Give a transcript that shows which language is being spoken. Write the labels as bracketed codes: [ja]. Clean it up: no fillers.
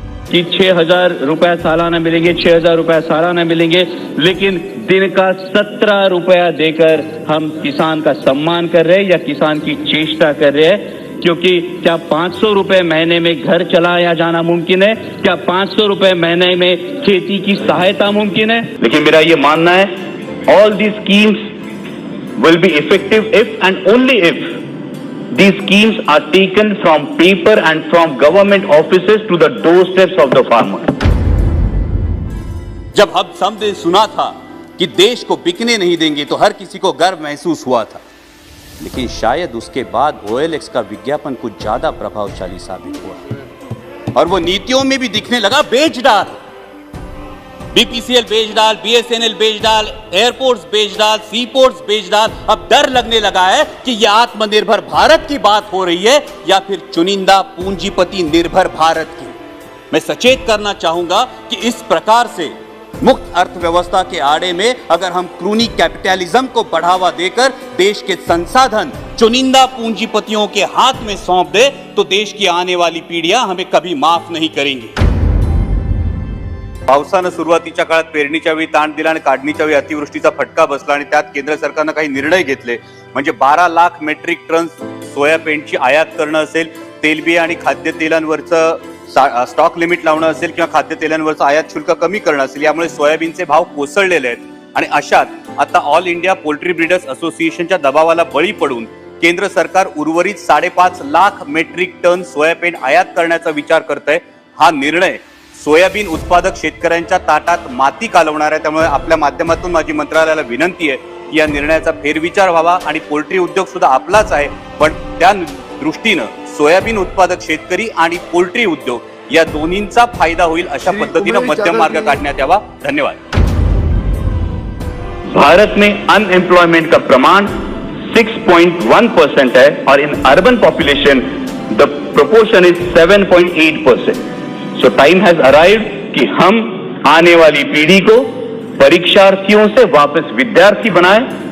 [hi] कि 6,000 रुपया सालाना मिलेंगे, 6,000 रुपया सालाना मिलेंगे, लेकिन दिन का 17 रुपया देकर हम किसान का सम्मान कर रहे हैं या किसान की चेष्टा कर रहे हैं। क्योंकि क्या 500 रुपए महीने में घर चलाया जाना मुमकिन है? क्या 500 रुपए महीने में खेती की सहायता मुमकिन है? लेकिन मेरा ये मानना है, [en] all these schemes will be effective if and only if these schemes are taken from paper and from government offices to the doorsteps of the farmer. [hi] जब हम समझे सुना था कि देश को बिकने नहीं देंगे तो हर किसी को गर्व महसूस हुआ था, लेकिन शायद उसके बाद OLX का विज्ञापन कुछ ज्यादा प्रभावशाली साबित हुआ और वो नीतियों में भी दिखने लगा। बेच डाल, BPCL बेच डाल, BSNL बेच डाल, एयरपोर्ट्स बेच डाल, सीपोर्ट्स बेच डाल। अब डर लगने लगा है कि यह आत्मनिर्भर भारत की बात हो रही है या फिर चुनिंदा पूंजीपति निर्भर भारत की। मैं सचेत करना चाहूंगा कि इस प्रकार से मुक्त अर्थव्यवस्था के आड़े में अगर हम क्रूनी कैपिटलिज्म को बढ़ावा देकर देश के संसाधन चुनिंदा पूंजीपतियों के हाथ में सौंप दे तो देश की आने वाली पीढ़ियां हमें कभी माफ नहीं करेंगी। [mr] पावसानं सुरुवातीच्या काळात पेरणीच्या वेळी ताण दिला आणि काढणीच्या वेळी अतिवृष्टीचा फटका बसला आणि त्यात केंद्र सरकारने काही निर्णय घेतले, म्हणजे 12 लाख मेट्रिक टन सोयाबीनची आयात करणं असेल, तेलबिया आणि खाद्यतेलांवरचं स्टॉक लिमिट लावणं असेल किंवा खाद्यतेलांवरचं आयात शुल्क कमी करणं असेल, यामुळे सोयाबीनचे भाव कोसळलेले आहेत आणि अशात आता ऑल इंडिया पोल्ट्री ब्रीडर्स असोसिएशनच्या दबावाला बळी पडून केंद्र सरकार उर्वरित 5.5 लाख मेट्रिक टन सोयाबीन आयात करण्याचा विचार करतंय। हा निर्णय सोयाबीन उत्पादक शेतकऱ्यांच्या ताटात माती कालवणार आहे। त्यामुळे आपल्या माध्यमातून माझी मंत्रालयाला विनंती आहे की या निर्णयाचा फेरविचार व्हावा आणि पोल्ट्री उद्योग सुद्धा आपलाच आहे, पण त्या दृष्टीनं सोयाबीन उत्पादक शेतकरी आणि पोल्ट्री उद्योग या दोन्हींचा फायदा होईल अशा पद्धतीने मध्यम मार्ग काढण्यात यावा। धन्यवाद। [hi] भारत में अनएम्प्लॉयमेंट का प्रमाण 6.1% है और [en] in urban population the proportion is [hi] 7.8%। [en] so time has arrived [hi] कि हम आने वाली पीढ़ी को परीक्षार्थियों से वापस विद्यार्थी बनाएं।